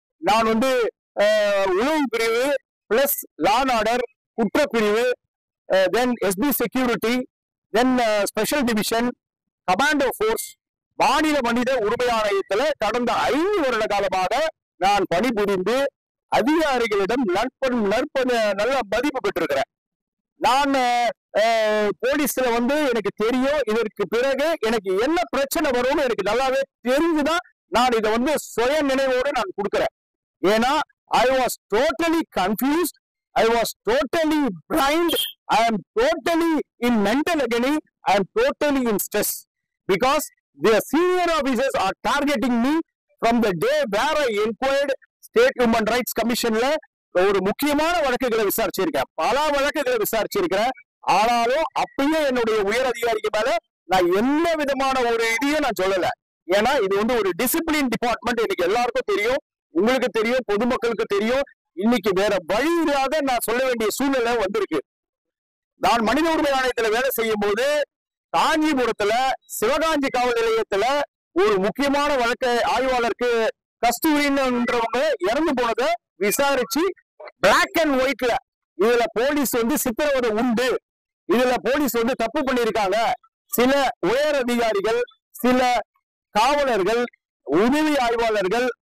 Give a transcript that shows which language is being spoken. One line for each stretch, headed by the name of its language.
Tamil: நான் உளவு பிரிவு பிளஸ் லா அண்ட் ஆர்டர் குற்றப்பிரிவு, தென் எஸ்பி செக்யூரிட்டி, தென் ஸ்பெஷல் டிவிஷன், கமாண்டோ போர்ஸ், மாநில மனித உரிமை ஆணையத்துல கடந்த 5 வருட காலமாக நான் பணிபுரிந்து அதிகாரிகளிடம் நல்ல மதிப்பு பெற்றிருக்கிறேன். நான் போலீஸ்ல எனக்கு தெரியும், இதற்கு பிறகு எனக்கு என்ன பிரச்சனை வரும்னு எனக்கு நல்லாவே தெரிஞ்சுதான் நான் இதை சுய நினைவோடு நான் கொடுக்கிறேன். ஏன்னா
English: I was totally confused, I was totally blind, I am totally in mental agony, I am totally in stress because the senior officers are targeting me from the day where I inquired State Human Rights Commission
Tamil: ல ஒரு முக்கியமான வழக்குகளை விசாரிச்சிருக்கேன், பல வழக்குகளை விசாரிச்சிருக்கிறேன். ஆனாலும் அப்பயே என்னுடைய உயர் அதிகாரிக்கு மேல நான் என்ன விதமான ஒரு இதையும் நான் சொல்லல. ஏன்னா இது ஒரு டிசிப்ளின் டிபார்ட்மெண்ட், எனக்கு எல்லாருக்கும் தெரியும், உங்களுக்கு தெரியும், பொதுமக்களுக்கு தெரியும். இன்னைக்கு வேற வழி இல்லாத நான் சொல்ல வேண்டிய சூழ்நிலை வந்திருக்கு. நான் மனித உரிமை ஆணையத்துல வேலை செய்யும் போது காஞ்சிபுரத்துல சிவகாஞ்சி காவல் நிலையத்துல ஒரு முக்கியமான வழக்கு ஆய்வாளருக்கு கஸ்தூரின்றவங்க இறந்து போனதை விசாரிச்சு பிளாக் அண்ட் ஒயிட்ல இதுல போலீஸ் சித்திரவதை உண்டு, இதுல போலீஸ் தப்பு பண்ணிருக்காங்க, சில உயர் அதிகாரிகள், சில காவலர்கள், உதவி ஆய்வாளர்கள்